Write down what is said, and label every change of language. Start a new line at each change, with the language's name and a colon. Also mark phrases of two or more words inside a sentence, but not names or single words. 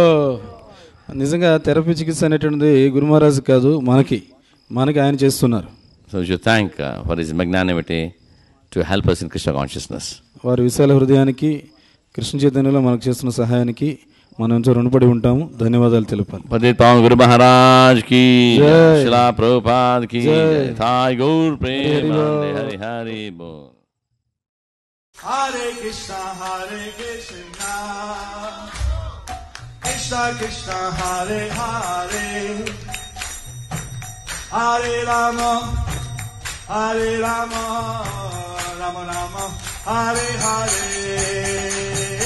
Telugu: నిజంగా థెరపీ చికిత్స అనేటువంటిది గురు మహారాజు కాదు, మనకి ఆయన చేస్తున్నారు.
English: So we should thank for his magnanimity to help us in Krishna consciousness.
Telugu: వారి విశాల హృదయానికి కృష్ణ చైతన్యంలో మనకు చేస్తున్న సహాయానికి మనం ఎంతో రుణపడి ఉంటాము. ధన్యవాదాలు తెలుపాలి.
Hindi: पतित पावन गुरु महाराज की जय. श्रील प्रभुपाद की जय.
Bangla: থাই গৌর প্রেমানন্দে। হরি হরি বোল.
Sanskrit: हरे कृष्ण, कृष्ण कृष्ण, हरे हरे, हरे राम, राम राम, हरे हरे.